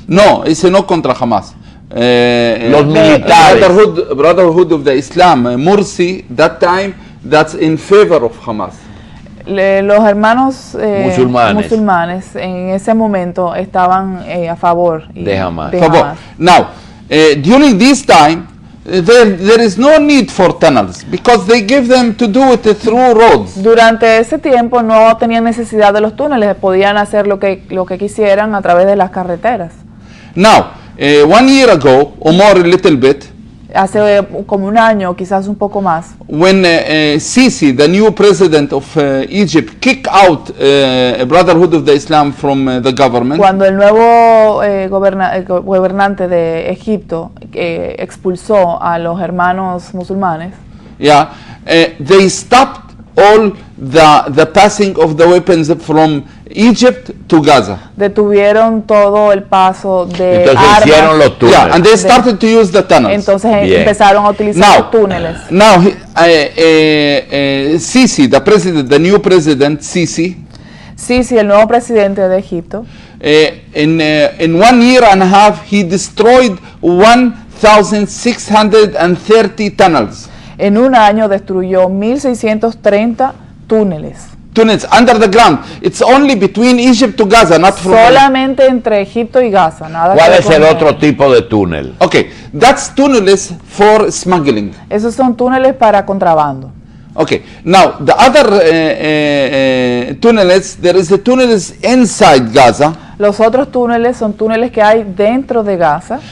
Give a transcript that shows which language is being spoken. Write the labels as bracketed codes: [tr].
[es] No, ese no contra Hamas. Los militares. [en] Brotherhood of the Islam, Morsi, that time, that's in favor of Hamas. [es] Los hermanos musulmanes en ese momento estaban a favor de Hamas. [en] Now, during this time, there is no need for tunnels because they give them to do it through roads. [es] Durante ese tiempo no tenían necesidad de los túneles, podían hacer lo que quisieran a través de las carreteras. [en] Now, 1 year ago, or more a little bit, [es] hace como un año, quizás un poco más, [en] when Sisi, the new president of Egypt, kicked out Brotherhood of the Islam from the government. [es] Cuando el nuevo gobernante de Egipto expulsó a los hermanos musulmanes, [en] they stopped all the passing of the weapons from Egypt to Gaza. [es] Detuvieron todo el paso de entonces armas. Hicieron los túneles. [en] And they started to use the tunnels. [es] Entonces empezaron a utilizar los túneles. [en] Now, Sisi, the new president, Sisi, [es] el nuevo presidente de Egipto, [en] in 1 year and a half, he destroyed 1,630 tunnels. [es] En un año destruyó 1,630 túneles. [en] Tunnels under the ground. It's only between Egypt to Gaza, not from. [es] Solamente entre Egipto y Gaza, nada. ¿Cuál es el otro tipo de túnel? [en] Okay, that's tunnels for smuggling. [es] Esos son túneles para contrabando. [en] Okay, now the other tunnels, there is a tunnels inside Gaza. [es] Los otros túneles son túneles que hay dentro de Gaza.